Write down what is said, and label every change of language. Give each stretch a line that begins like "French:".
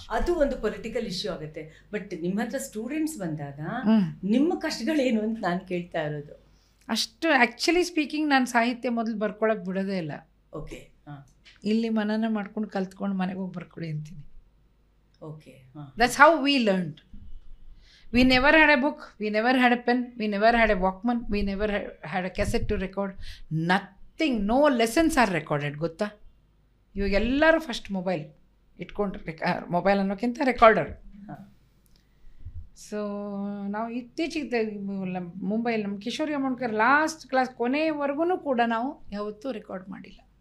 Kannada: ಅದು ಒಂದು political issue ಆಗುತ್ತೆ. ಬಟ್ ನಿಮ್ಮ ಹತ್ರ ಸ್ಟೂಡೆಂಟ್ಸ್ ಬಂದಾಗ ನಿಮ್ಮ ಕಷ್ಟಗಳೇನು ಅಂತ ನಾನು ಕೇಳ್ತಾ ಇರೋದು. ಅಷ್ಟು ಆ್ಯಕ್ಚುಲಿ ಸ್ಪೀಕಿಂಗ್ ನಾನು ಸಾಹಿತ್ಯ ಮೊದಲು ಬರ್ಕೊಳಕ್ಕೆ ಬಿಡೋದೇ ಇಲ್ಲ. ಓಕೆ, ಇಲ್ಲಿ ಮನನ ಮಾಡ್ಕೊಂಡು ಕಲ್ತ್ಕೊಂಡು ಮನೆಗೆ ಹೋಗಿ ಬರ್ಕೊಡಿ ಅಂತೀನಿ. Okay,
English: That's how we learned. We never had a book, we never had a pen, we never had a Walkman, we never had a cassette to record. Nothing, no lessons are recorded,
Kannada: ಗೊತ್ತಾ? ಇವಾಗ ಎಲ್ಲರೂ first mobile ಇಟ್ಕೊಂಡ್ರೆ, mobile ಅನ್ನೋಕ್ಕಿಂತ recorder. So ನಾವು ಇತ್ತೀಚೆಗೆ ಮುಂಬೈಲಿ ನಮ್ಮ Kishori ಅಮೋಣ್ಕರ್ last class ಕೊನೆವರೆಗೂ ಕೂಡ ನಾವು ಯಾವತ್ತೂ ರೆಕಾರ್ಡ್ ಮಾಡಿಲ್ಲ.